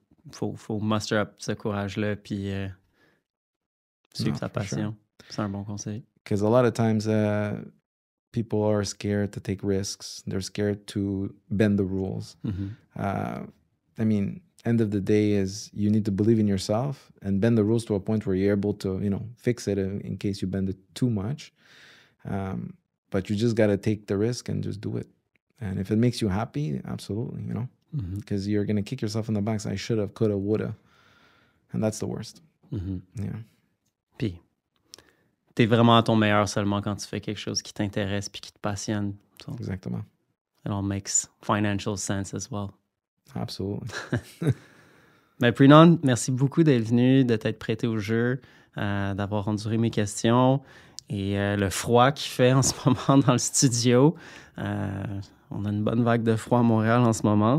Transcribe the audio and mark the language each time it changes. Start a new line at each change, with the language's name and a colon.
French: Faut muster up ce courage-là puis suivre ta passion. Sure. C'est un bon conseil.
English: Because a lot of times people are scared to take risks. They're scared to bend the rules. I mean, end of the day is you need to believe in yourself and bend the rules to a point where you're able to, fix it in case you bend it too much. But you just got to take the risk and just do it. And if it makes you happy, absolutely, because you're going to kick yourself in the back. So I should have, could have, would have. And that's the worst. Yeah.
French: Puis, t'es vraiment à ton meilleur seulement quand tu fais quelque chose qui t'intéresse puis qui te passionne.
English: So,
French: exactement.
English: It all makes financial sense as well. Absolutely.
French: Mais Preenon, merci beaucoup d'être venu, de t'être prêté au jeu, d'avoir enduré mes questions. Et le froid qu'il fait en ce moment dans le studio. On a une bonne vague de froid à Montréal en ce moment.